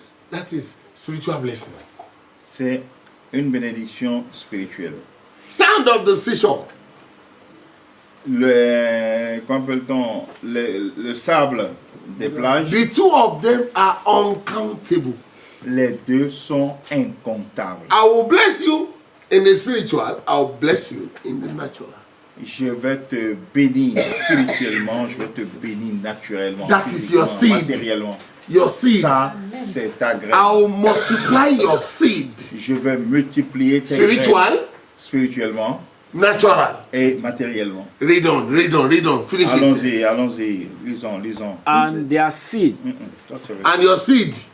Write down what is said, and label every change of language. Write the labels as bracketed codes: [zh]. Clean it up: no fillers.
[en] That is spiritual blessings. [fr] C'est une bénédiction spirituelle. [en] Sand of the seashore. [fr] Comment appelle-t-on le sable des plages. [en] The two of them are uncountable. [fr] Les deux sont incomptables. [en] I will bless you in the spiritual. I will bless you in the natural. [fr] Je vais te bénir spirituellement, je vais te bénir naturellement. [en] That is your seed. [fr] Matériellement. [en] Your seed. [fr] Ça, c'est ta graine. [en] I will multiply your seed. [fr] Je vais multiplier tes [en] spiritual, [fr] graines. Spirituellement. [en] Natural. [fr] Et matériellement. [en] Read on. Finish it. [fr] Allons-y. Lisons. [en] And their seed. And your seed